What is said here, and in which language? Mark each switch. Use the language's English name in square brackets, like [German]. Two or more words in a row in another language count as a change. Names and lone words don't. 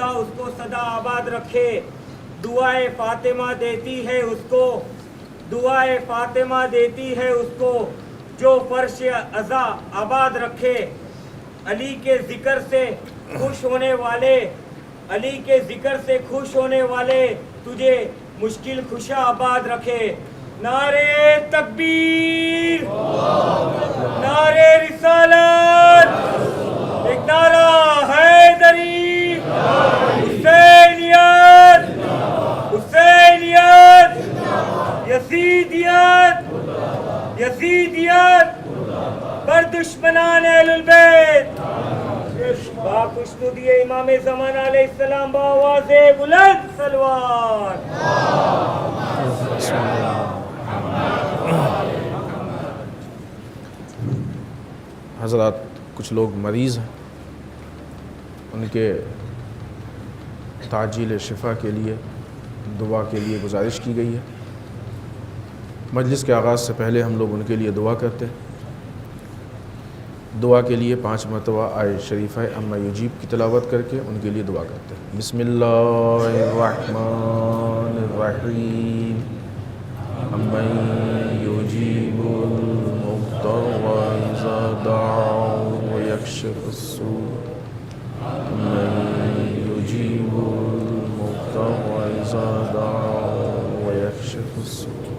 [Urdu] اس کو سدا آباد رکھے دعائے فاطمہ دیتی ہے اس کو دعائے فاطمہ دیتی ہے اس کو جو فرش عزا آباد رکھے علی کے ذکر سے خوش ہونے والے علی کے ذکر سے خوش ہونے والے تجھے مشکل خوشا آباد رکھے نعرے تکبیر نعرے رسالت ایک نعرہ حیدری [Persian] حسینیت حسینیت یزیدیت یزیدیت بر دشمنان اہل البیت با خوشنودی امام زمان علیہ السلام با آواز بلند سلوات [Urdu] حضرات کچھ لوگ مریض ہیں ان کے تعجیل شفا کے لیے دعا کے لیے گزارش کی گئی ہے مجلس کے آغاز سے پہلے ہم لوگ ان کے لیے دعا کرتے ہیں دعا کے لیے 5 مرتبہ آیت شریفہ [Arabic] اما یجیب [Urdu] کی تلاوت کر کے ان کے لیے دعا کرتے ہیں [Arabic] بسم اللہ الرحمن الرحیم اما یجیب المضطر اذا دعا ویکشف السوء [Urdu] اما یجیب المضطر اذا دعا ویکشف السوء